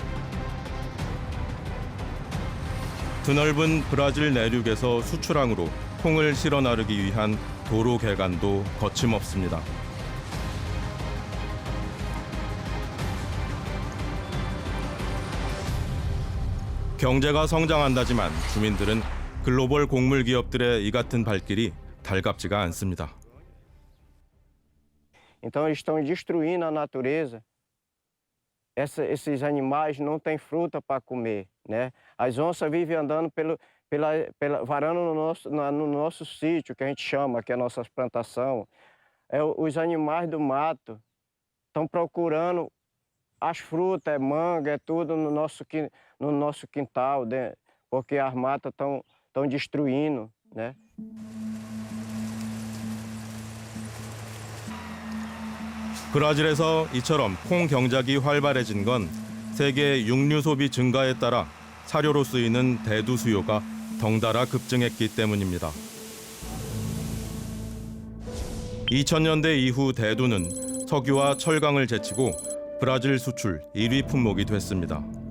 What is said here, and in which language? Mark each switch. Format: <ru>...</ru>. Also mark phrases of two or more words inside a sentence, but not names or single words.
<ko>드넓은 브라질 내륙에서 수출항으로 콩을 실어 나르기 위한 도로 개간도 거침없습니다. 경제가 성장한다지만 주민들은 글로벌 곡물 기업들의 이 같은 발길이 달갑지가 않습니다.</ko> <pt>Então eles estão destruindo a natureza. Esses animais não têm fruta para comer, né? As onças vivem andando varando no nosso sítio, que a gente chama, que é a nossa plantação. Os animais do mato estão procurando as frutas, manga, é tudo no nosso quintal, né? Porque as matas estão destruindo, né?</pt> <ko>브라질에서 이처럼 콩 경작이 활발해진 건 세계 육류 소비 증가에 따라 사료로 쓰이는 대두 수요가 덩달아 급증했기 때문입니다. 2000년대 이후 대두는 석유와 철강을 제치고 브라질 수출 1위 품목이 됐습니다.</ko>